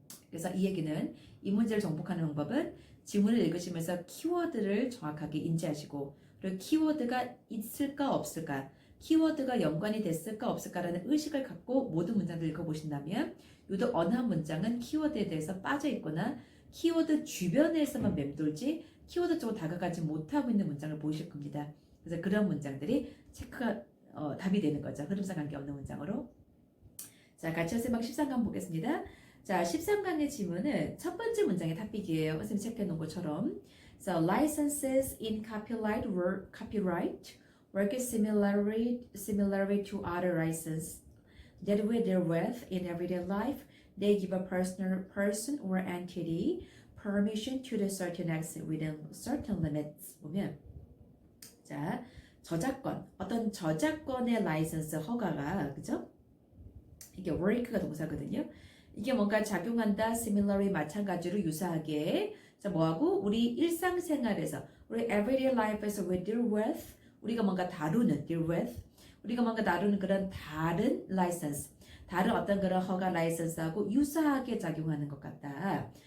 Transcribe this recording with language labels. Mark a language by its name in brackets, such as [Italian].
[Korean] 그래서 이 얘기는 이 문제를 정복하는 방법은 지문을 읽으시면서 키워드를 정확하게 인지하시고 그리고 키워드가 있을까 없을까, 키워드가 연관이 됐을까 없을까라는 의식을 갖고 모든 문장들을 읽어보신다면 유독 어느 한 문장은 키워드에 대해서 빠져있거나 키워드 주변에서만 맴돌지 키워드 쪽으로 다가가지 못하고 있는 문장을 보이실 겁니다. 그래서 그런 문장들이 체크가 답이 되는 거죠. 흐름상 관계없는 문장으로. 자, 같이 연습방 13강 보겠습니다. 자, 13강의 지문은 첫 번째 문장의 탑픽이에요. 선생님 체크해 놓은 것처럼. [English] So, licenses in copyright work similarly to other licenses that we deal with in everyday life. They give a person or entity permission to do certain acts within certain limits. [Korean] 보면 자, 저작권, 어떤 저작권의 라이선스 허가가 그죠? 이게 work가 동사거든요. 이게 뭔가 작용한다, similarly 마찬가지로 유사하게. 자, 뭐하고 우리 일상생활에서 우리 everyday life에서 [English] we deal with [Korean] 우리가 뭔가 다루는 deal with 우리가 뭔가 다루는 그런 다른 라이선스, 다른 어떤 그런 허가 라이선스하고 유사하게 작용하는 것 같다.